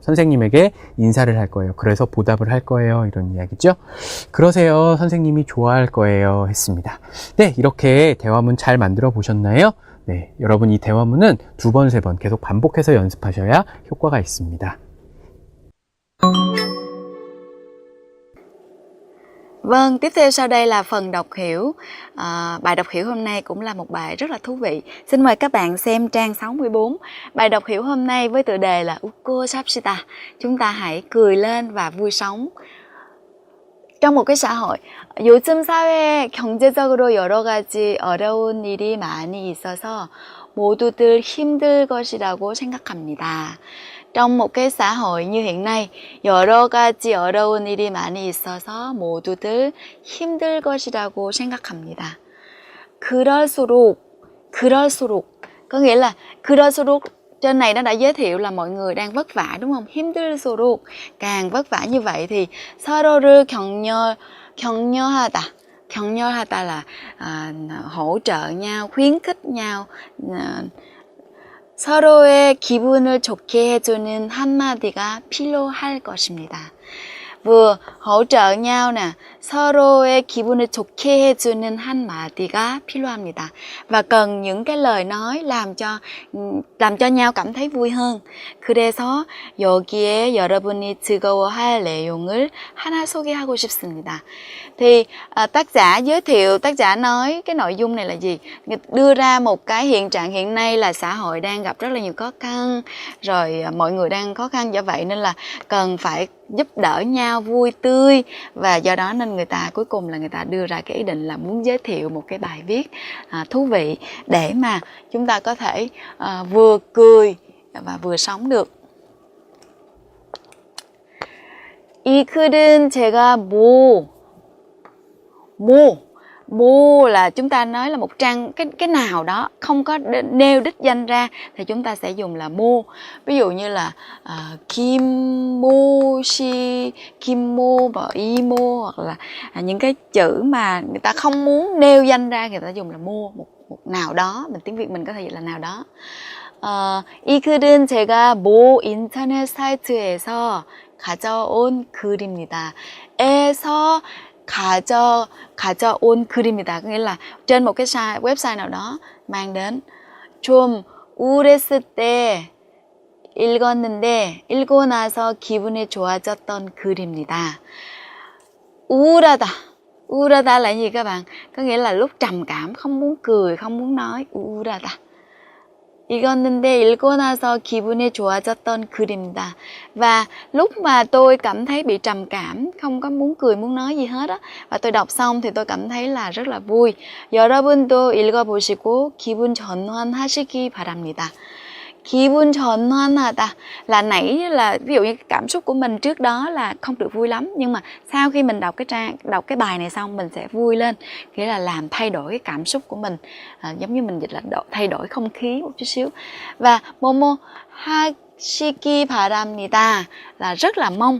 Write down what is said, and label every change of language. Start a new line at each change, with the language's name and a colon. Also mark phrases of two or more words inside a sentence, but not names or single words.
Korean: 선생님에게 인사를 할 거예요. 그래서 보답을 할 거예요. 이런 이야기죠. 그러세요. 선생님이 좋아할 거예요. 했습니다. 네, 이렇게 대화문 잘 만들어 보셨나요? 네, 여러분 이 대화문은 2번, 3번 계속 반복해서 연습하셔야 효과가 있습니다.
Vietnamese: Vâng, tiếp theo sau đây là phần đọc hiểu. Bài đọc hiểu hôm nay cũng là một bài rất là thú vị. Xin mời các bạn xem trang 64. Bài đọc hiểu hôm nay với tựa đề là
Korean: 웃고 삽시다.
Vietnamese: Chúng ta hãy cười lên và vui sống. trong một cái xã hội,
Korean: 요즘 사회에 경제적으로 여러 가지 어려운 일이 많이 있어서 모두들 힘들 것이라고 생각합니다.
Vietnamese: trong một cái xã hội như hiện nay,
Korean: 여러 가지 어려운 일이 많이 있어서 모두들 힘들 것이라고 생각합니다.
Vietnamese: 그럴수록 có nghĩa là 그럴수록 trên này nó đã giới thiệu là mọi người đang vất vả, đúng không? 힘들수록 càng vất vả như vậy thì
Korean: 서로를 격려하다.
Vietnamese: 격려하다 là hỗ trợ nhau, khuyến khích nhau.
Korean: 서로의 기분을 좋게 해주는 한마디가 필요할 것입니다.
Vietnamese: vừa hỗ trợ nhau nè,
Korean: 서로의 기분을 좋게 해주는 한마디가 필요합니다.
Vietnamese: Và cần những cái lời nói làm cho nhau cảm thấy vui hơn.
Korean: 그래서 여기에 여러분이 즐거워할 내용을 하나 소개하고 싶습니다.
Vietnamese: Thì tác giả nói cái nội dung này là gì? Đưa ra một cái hiện trạng hiện nay là xã hội đang gặp rất là nhiều khó khăn, rồi mọi người đang khó khăn, do vậy nên là cần phải giúp đỡ nhau, vui tươi, và do đó nên người ta cuối cùng là người ta đưa ra cái ý định là muốn giới thiệu một cái bài viết thú vị để mà chúng ta có thể vừa cười và vừa sống được.
Korean: 이 글은 제가
Vietnamese: mô là chúng ta nói là một trang cái nào đó không có nêu đích danh ra thì chúng ta sẽ dùng là mô. Ví dụ như là kim mô si, kim mô và y mô, hoặc là những cái chữ mà người ta không muốn nêu danh ra người ta dùng là mô, một nào đó. Mình tiếng Việt mình có thể dịch là nào đó.
Korean: 이 글은 제가 모 인터넷 사이트에서 가져온 글입니다. 에서 가져온 글입니다.
Vietnamese: Có nghĩa là trên một cái website nào đó mang đến.
Korean: 좀 우울했을 때 읽었는데 읽고 나서 기분이 좋아졌던 글입니다.
Vietnamese: 우울하다 là gì các bạn? Có nghĩa là lúc trầm cảm, không muốn cười, không muốn nói.
Korean: 우울하다. 읽었는데 읽고 나서 기분이 좋아졌던 글입니다.
Vietnamese: Và lúc mà tôi cảm thấy bị trầm cảm, không có muốn cười, muốn nói gì hết á, và tôi đọc xong thì tôi cảm thấy là rất là vui.
Korean: 여러분도 읽어보시고 기분 전환하시기 바랍니다. 기분 전환하다
Vietnamese: là nãy là ví dụ như cảm xúc của mình trước đó là không được vui lắm, nhưng mà sau khi mình đọc cái bài này xong mình sẽ vui lên, nghĩa là làm thay đổi cái cảm xúc của mình, giống như mình dịch là thay đổi không khí một chút xíu. Và
Korean: 모모 하시기 바랍니다
Vietnamese: là rất là mong.